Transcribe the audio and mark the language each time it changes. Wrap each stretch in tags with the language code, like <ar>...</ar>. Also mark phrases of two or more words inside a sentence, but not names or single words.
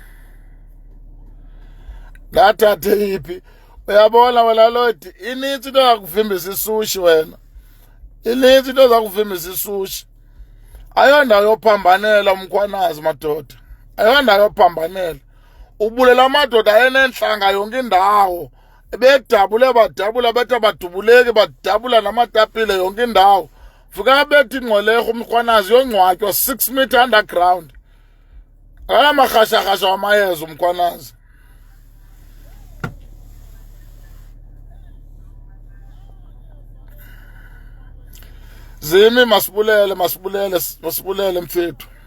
<xh>Ndathathe yiphi? Uyabona wena Lodi, inintsi into yakuvimbisa isushi wena. Inintsi into zakuvimbisa isushi. Ayondawo yophambanela umkhwanazi madoda. Ayondawo yophambanela. Ubulela amadoda ayenenhlanga yonke indawo. Bedabule badabula bethu abadubuleki badabula namatapile yonke indawo. Fika bethi ingqolekho umkhwanazi yongcwatywa 6</xh> <en>meter underground.</en> <xh>Akamahashahasha wamayeza umkhwanazi. Zimi masibulele mfethu.</xh>